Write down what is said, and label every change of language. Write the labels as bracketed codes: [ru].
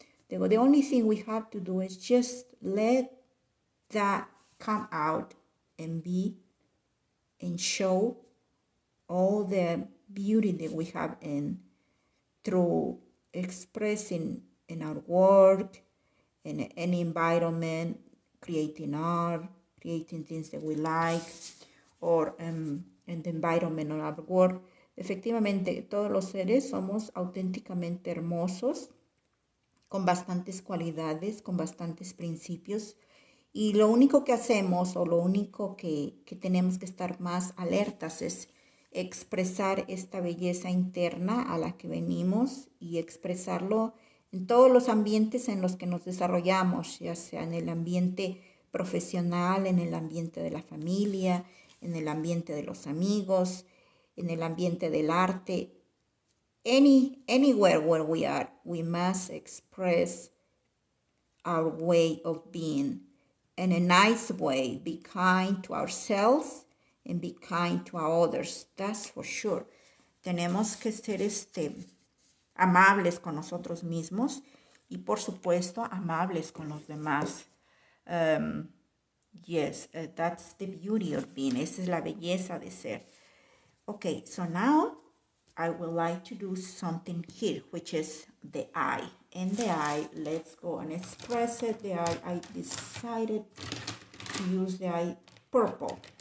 [en] The only thing we have to do is just let that come out and be and show all the beauty that we have through expressing in our work, in any environment, creating art, creating things that we like, or in the environment of our work. [es] Efectivamente, todos los seres somos auténticamente hermosos, con bastantes cualidades, con bastantes principios, y lo único que hacemos, o lo único que tenemos que estar más alertas, es expresar esta belleza interna a la que venimos y expresarlo en todos los ambientes en los que nos desarrollamos, ya sea en el ambiente profesional, en el ambiente de la familia, en el ambiente de los amigos, en el ambiente del arte. [en] Anywhere where we are, we must express our way of being in a nice way. Be kind to ourselves and be kind to our others. That's for sure. [es] Tenemos que ser amables con nosotros mismos y, por supuesto, amables con los demás. [en] Yes, that's the beauty of being. [es] Esa es la belleza de ser. [en] Okay, so now I would like to do something here, which is the eye. And the eye, let's go and express it. The eye, I decided to use the eye purple.